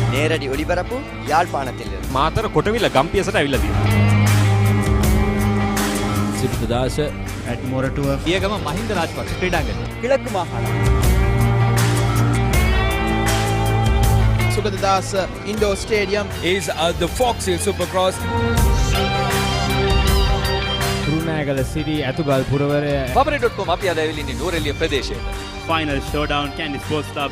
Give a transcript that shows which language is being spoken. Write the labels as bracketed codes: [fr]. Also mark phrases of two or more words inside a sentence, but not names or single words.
[ta] நேரடி ஒளிபரப்பு யாழ்ப்பாணத்திலிருந்து. [si] මාතර කොටවිල ගම්පියසට ඇවිල්ලා තියෙනවා. සිප්තදාස [en] at මොරටුව [si] පියගම මහින්ද රාජපක්ෂ ක්‍රීඩාංගණය. [ta] கிழக்கு மாகாணம். [en] සුගතදාස indoor stadium is the Fox Hill Supercross. [si] තුරුණෑගල සිටි ඇතුගල් පුරවරය Papare.com අපි අද ඇවිල්ලා ඉන්නේ නූරෙලිය ප්‍රදේශයට. [en] Final showdown, Candy Sports Club.